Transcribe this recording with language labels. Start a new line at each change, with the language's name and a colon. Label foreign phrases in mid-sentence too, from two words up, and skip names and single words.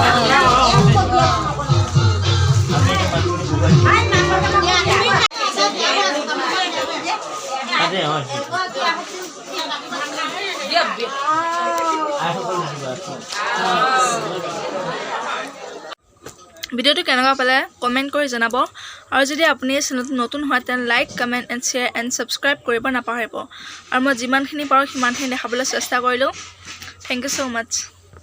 Indonesian: Ada ya mas.
Assamese: ভিডিওটো কেনেকুৱা পালে কমেন্ট কৰি জনাব আৰু যদি আপুনি নতুন হয় তেন
English: like comment and share and subscribe
Assamese: কৰিব নাপাহৰিব আৰু মই যিমানখিনি পাৰো সিমানখিনি দেখাবলৈ চেষ্টা কৰিলো
English: thank you so much